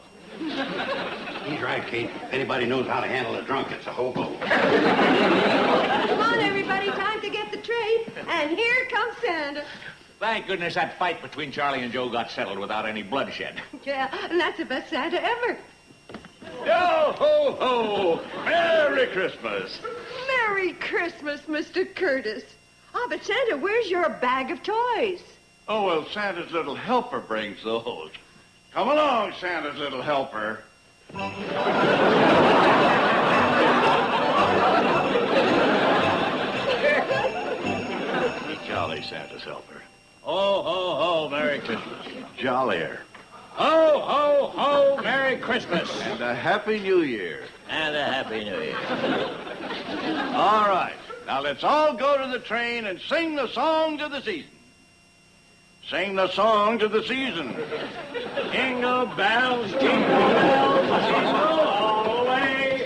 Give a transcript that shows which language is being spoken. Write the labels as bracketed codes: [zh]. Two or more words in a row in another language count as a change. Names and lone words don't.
[en] He's right, Kate. If anybody knows how to handle a drunk, it's a hobo. Come on, everybody. Time to get the train. And here comes Santa. Thank goodness that fight between Charlie and Joe got settled without any bloodshed. Yeah, and that's the best Santa ever. Yo ho ho! Merry Christmas! Merry Christmas, Mr. Curtis. Oh, but Santa, where's your bag of toys? Oh, well, Santa's little helper brings those. Come along, Santa's little helper. Jolly Santa's helper. Ho, ho, ho, Merry Christmas. Jollier. Ho, ho, ho, Merry Christmas. And a Happy New Year. And a Happy New Year. All right. Now let's all go to the train and sing the song to the season. Sing the song to the season. Jingle bells, jingle all the way.